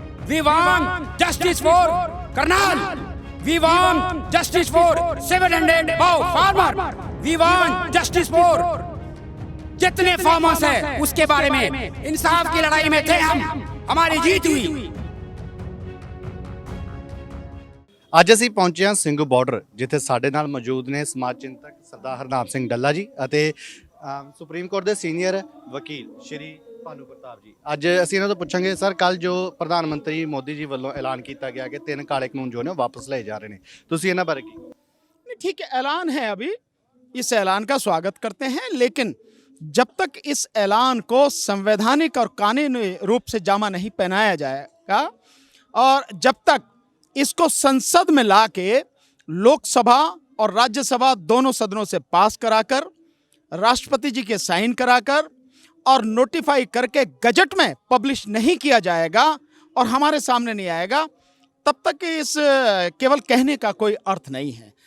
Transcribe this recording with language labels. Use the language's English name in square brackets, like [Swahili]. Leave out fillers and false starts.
[English] we want justice for Karnal, we want justice for 700 farmer, we want justice for [Hindi] जितने farmers है उसके बारे में इंसाफ की लड़ाई में थे हम, हमारी जीत हुई। [Punjabi] ਅੱਜ ਅਸੀਂ ਪਹੁੰਚੇ ਹਾਂ ਸਿੰਘੂ ਬਾਰਡਰ, ਜਿੱਥੇ ਸਾਡੇ ਨਾਲ ਮੌਜੂਦ ਨੇ ਸਮਾਜ ਚਿੰਤਕ ਸਰਦਾਰ ਹਰਨਾਮ ਸਿੰਘ ਡੱਲਾ ਜੀ ਅਤੇ ਸੁਪਰੀਮ ਕੋਰਟ ਦੇ ਸੀਨੀਅਰ ਵਕੀਲ ਸ਼੍ਰੀ ਭਾਨੂ ਪ੍ਰਤਾਪ ਜੀ। ਅੱਜ ਅਸੀਂ ਇਹਨਾਂ ਤੋਂ ਪੁੱਛਾਂਗੇ, ਸਰ ਕੱਲ ਜੋ ਪ੍ਰਧਾਨ ਮੰਤਰੀ ਮੋਦੀ ਜੀ ਵੱਲੋਂ ਐਲਾਨ ਕੀਤਾ ਗਿਆ ਕਿ 3 ਕਾਲੇ ਕਾਨੂੰਨ ਜੋ ਨੇ ਵਾਪਸ ਲਏ ਜਾ ਰਹੇ ਨੇ, ਤੁਸੀਂ ਇਹਨਾਂ ਬਾਰੇ ਕੀ? [Hindi] ठीक है, ऐलान है अभी, इस ऐलान का स्वागत करते हैं, लेकिन जब तक इस ऐलान को संवैधानिक और कानूनी रूप से जामा नहीं पहनाया जाएगा और जब तक इसको संसद में लाके लोकसभा और राज्यसभा दोनों सदनों से पास कराकर राष्ट्रपति जी के साइन कराकर और नोटिफाई करके गजट में पब्लिश नहीं किया जाएगा और हमारे सामने नहीं आएगा, तब तक इस केवल कहने का कोई अर्थ नहीं है।